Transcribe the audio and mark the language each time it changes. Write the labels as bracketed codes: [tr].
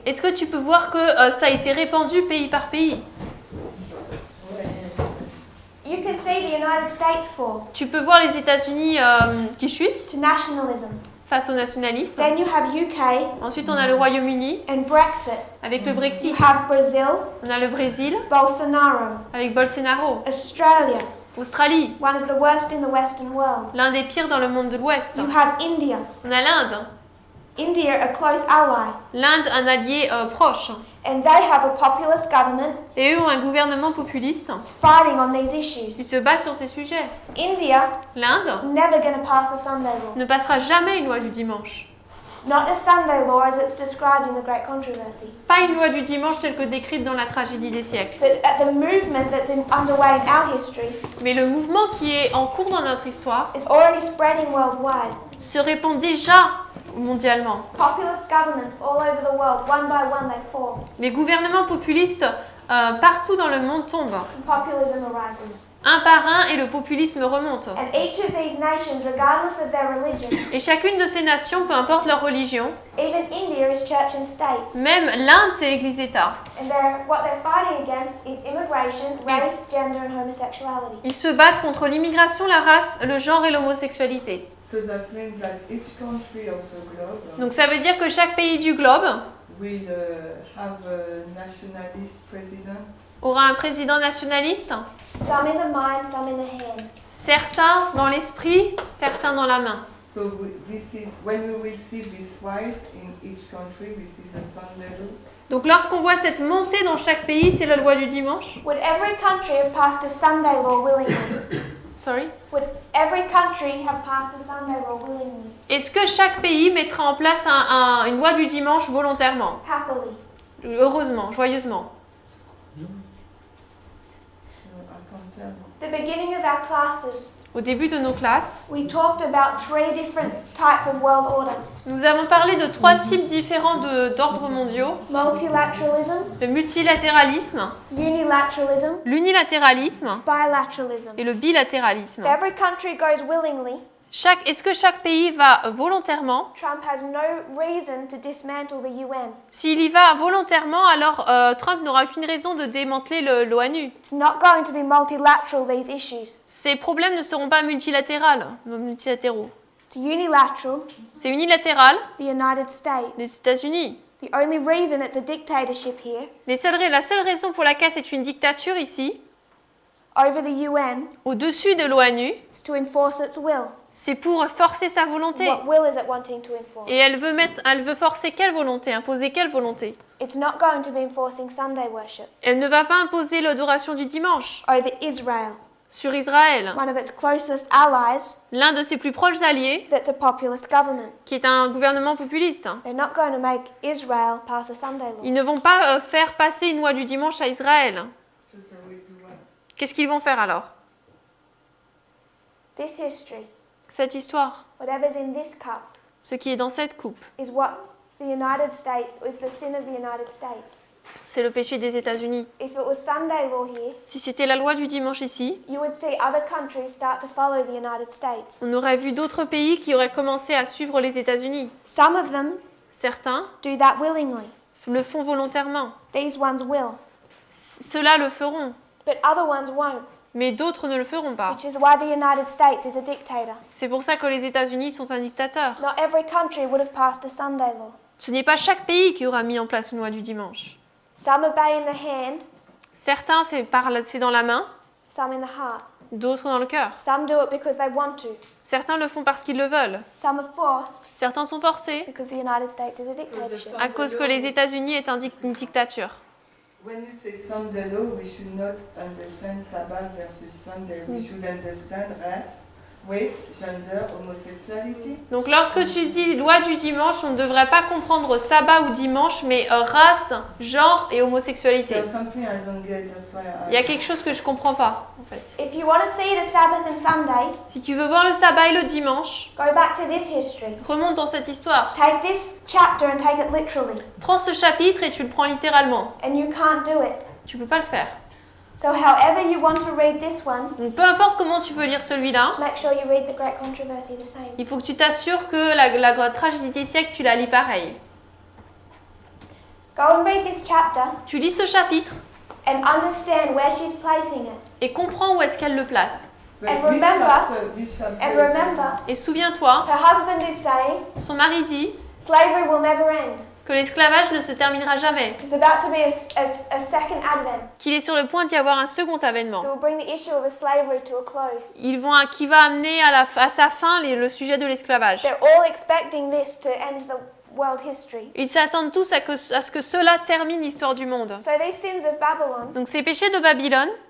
[fr] est-ce que tu peux voir que ça a été répandu pays par pays? [en] You can see the United States fall [fr] Tu peux voir les États-Unis qui chutent [en] to nationalism. [fr] face au nationalisme. [en] Then you have UK [fr] Ensuite, on a le Royaume-Uni [en] and Brexit. [fr] avec le [en] You [fr] Brexit. [en] have Brazil, [fr] On a le Brésil [en] Bolsonaro, [fr] avec Bolsonaro. [en] Australia, [fr] Australie, [en] one of the worst in the Western world. [fr] l'un des pires dans le monde de l'Ouest. [en] You have India. [fr] On a l'Inde. [en] India, a close ally. [fr] L'Inde, un allié proche. [en] And they have a populist government [fr] Et eux ont un gouvernement populiste. [en] that's fighting on these [fr] Ils [en] issues. [fr] se battent sur ces sujets. [en] India [fr] L'Inde [en] is never going to pass a Sunday law. [fr] ne passera jamais une loi du dimanche. [en] Not a Sunday law as it's described in the Great Controversy. [fr] Pas une loi du dimanche telle que décrite dans la tragédie des siècles. [en] But at the movement that's underway in our history [fr] Mais le mouvement qui est en cours dans notre histoire [en] is already spreading worldwide. [fr] se répand déjà mondialement. [en] Populist governments all over the world, one by one, they fall, [fr] Les gouvernements populistes partout dans le monde tombent. [en] and populism arises. [fr] Un par un et le populisme remonte. [en] And each of these nations, regardless of their religion, [fr] Et chacune de ces nations, peu importe leur religion, [en] even India is church and state, [fr] même l'Inde c'est Église-État, [en] and what they're fighting against is immigration, race, gender, and homosexuality. [fr] ils se battent contre l'immigration, la race, le genre et l'homosexualité. [en] So that means that each country of the globe [fr] Donc ça veut dire que chaque pays du globe [en] will have a nationalist president. [fr] aura un président nationaliste, [en] Some in the mind, some in the hand. [fr] certains dans l'esprit, certains dans la main. [en] So So this is when we will see this rise in each country. This is a Sunday law. [fr] Donc lorsqu'on voit cette montée dans chaque pays, c'est la loi du dimanche. [en] Would every country have passed a Sunday law willingly? Sorry. Would every country have passed a Sunday law willingly? [fr] Est-ce que chaque pays mettra en place une loi du dimanche volontairement? [en] Happily? [fr] Heureusement, joyeusement. [en] No, I can't tell. The beginning of our classes, [fr] Au début de nos classes, [en] we talked about 3 different types of world order. [fr] nous avons parlé de 3 types différents d'ordres mondiaux. [en] Multilateralism, [fr] Le multilatéralisme, [en] unilateralism, [fr] l'unilatéralisme [en] bilateralism. [fr] et le bilatéralisme. [en] If every country goes willingly, [fr] Est-ce que chaque pays va volontairement? [en] Trump has no reason to dismantle the UN. [fr] S'il y va volontairement, alors Trump n'aura aucune raison de démanteler l'ONU. [en] It's not going to be multilateral, these issues. [fr] Ces problèmes ne seront pas multilatéraux. [en] To unilateral, [fr] C'est unilatéral, [en] the United States. [fr] les États-Unis. [en] The only reason it's a dictatorship here, [fr] La seule raison pour laquelle c'est une dictature ici, [en] over the UN, [fr] au-dessus de l'ONU, [en] is to enforce its will. [fr] c'est pour forcer sa volonté. [en] What will is it wanting to enforce? [fr] Et elle veut forcer quelle volonté, imposer quelle volonté? [en] It's not going to be enforcing Sunday worship [fr] Elle ne va pas imposer l'adoration du dimanche [en] over Israel, [fr] sur Israël, [en] one of its closest allies [fr] l'un de ses plus proches alliés, [en] that's a populist government. [fr] qui est un gouvernement populiste. [en] They're not going to make Israel pass a Sunday law. [fr] Ils ne vont pas faire passer une loi du dimanche à Israël. [en] So we do what? [fr] Qu'est-ce qu'ils vont faire alors? [en] This history, [fr] Cette histoire, [en] whatever's in this cup, [fr] ce qui est dans cette coupe, [en] is what the United States, is the sin of the United States. [fr] c'est le péché des États-Unis. [en] If it was Sunday law here, [fr] Si c'était la loi du dimanche ici, [en] you would see other countries start to follow the United States. [fr] on aurait vu d'autres pays qui auraient commencé à suivre les États-Unis. [en] Some of them [fr] Certains [en] do that willingly. [fr] le font volontairement. [en] These ones will, [fr] Ceux-là le feront, [en] but other ones won't, [fr] mais d'autres ne le feront pas. [en] which is why the United States is a dictator. [fr] C'est pour ça que les États-Unis sont un dictateur. [en] Not every country would have passed a Sunday law. [fr] Ce n'est pas chaque pays qui aura mis en place une loi du dimanche. [en] Some obey in the hand, [fr] Certains, c'est dans la main, [en] some in the heart. [fr] d'autres dans le cœur. [en] Some do it because they want to. [fr] Certains le font parce qu'ils le veulent. [en] Some are forced [fr] Certains sont forcés [en] because the United States is a dictatorship. [fr] à cause que les États-Unis est une dictature. [en] When you say Sunday law, we should not understand Sabbath versus Sunday. We should understand race, gender, homosexuality. [fr] Donc lorsque tu dis loi du dimanche, on ne devrait pas comprendre sabbat ou dimanche, mais race, genre et homosexualité. [en] There's something I don't get, that's why [fr] Il y a quelque chose que je comprends pas, en fait. [en] If you want to see the Sabbath and Sunday, [fr] Si tu veux voir le sabbat et le dimanche, [en] go back to this history. [fr] remonte dans cette histoire. [en] Take this chapter and take it literally, [fr] Prends ce chapitre et tu le prends littéralement. [en] and you can't do it. [fr] Tu peux pas le faire. [en] So however you want to read this one, [fr] Donc peu importe comment tu veux lire celui-là, [en] just make sure you read the Great Controversy the same. [fr] il faut que tu t'assures que la tragédie des siècles, tu la lis pareil. [en] Go and read this chapter [fr] Tu lis ce chapitre [en] and understand where she's placing it. [fr] et comprends où est-ce qu'elle le place. [en] But And remember- this chapter And is- remember, [fr] Et souviens-toi, [en] her husband is saying [fr] son mari dit [en] slavery will never end. [fr] que l'esclavage ne se terminera jamais, [en] There's about to be a second advent [fr] qu'il est sur le point d'y avoir un second avènement. [en] that will bring the issue of slavery to a close. [fr] Qui va amener à sa fin le sujet de l'esclavage. [en] They're all expecting this to end the world history. [fr] Ils s'attendent tous à ce que cela termine l'histoire du monde. [en] So these sins of Babylon, [fr] Donc ces péchés de Babylone,